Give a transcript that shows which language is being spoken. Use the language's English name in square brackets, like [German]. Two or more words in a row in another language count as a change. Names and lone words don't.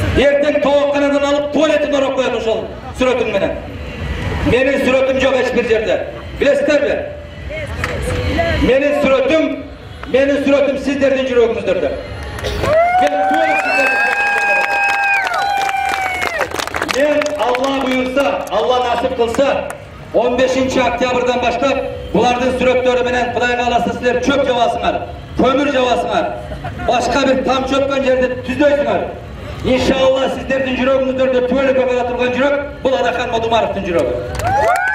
[Kyrgyz] Эртең тоокканадан алып туалетин ороп коет ошол сүрөтүң менен. Менин сүрөтүм жок эч бир жерде. Билесиздерби? Менин сүрөтүм сиздердин жүрөгүңүздөрдө. Мен Allah buyursa, Allah nasip kılsa 15 oktyabrdan başlap bulardın сүрөттөрү менен Кудайга кааласа силер чөп жабасыңар, көмүр жабасыңар, башка бир там чөккөн жерде түздөйсүңөр. Иншалла сиздердин жүрөгүңүздөрдө түбөлүк турган жүрөк бул Адахан Модумаровдун жүрөгү.